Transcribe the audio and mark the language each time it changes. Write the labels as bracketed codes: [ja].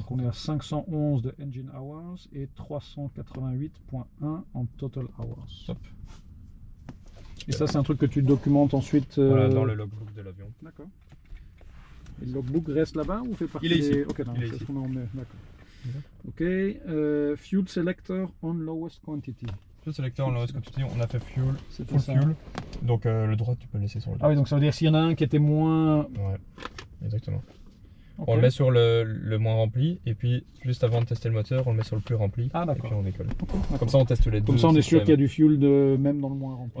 [fr] Donc on est à 511 de Engine Hours et 388.1 en Total Hours. Top. Et ça, c'est un truc que tu documentes ensuite voilà, dans le logbook de l'avion. D'accord. Et le logbook reste là-bas ou fait partie Il est ici. Ok, non, c'est ce qu'on en met. D'accord. Ok. [en] Fuel selector on lowest quantity. Fuel selector on lowest quantity, [fr] on a fait [en] fuel, full fuel. [fr] Donc le droit, tu peux le laisser sur le droit. Ah oui, donc ça veut dire s'il y en a un qui était moins. Ouais, exactement. On le met sur le moins rempli et puis juste avant de tester le moteur, on le met sur le plus rempli et puis on décolle. Comme ça on teste les deux. Comme ça on est sûr qu'il y a du fuel même dans le moins rempli.